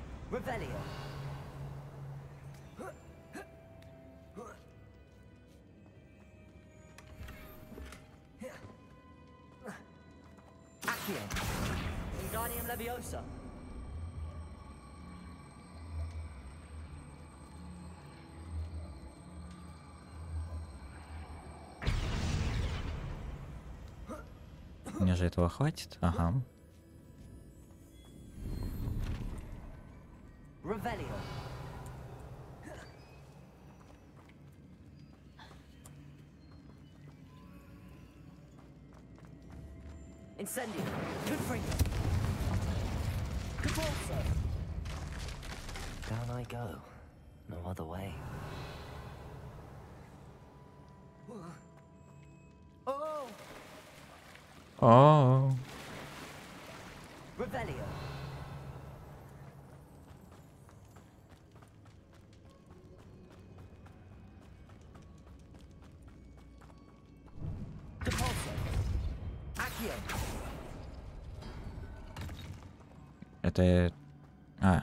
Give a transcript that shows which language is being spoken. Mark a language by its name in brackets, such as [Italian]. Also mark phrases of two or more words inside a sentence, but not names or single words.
[Latin] Revelio. Accio. Wingardium Leviosa. [Russian] Мне же этого хватит. Ага. [Latin] Revelio. Incendio. Confringo. Cabalso. [English] Down I go. No other way. Oh! Oh. [Latin] Revelio. Cabalso. Accio. [Russian] Это... А.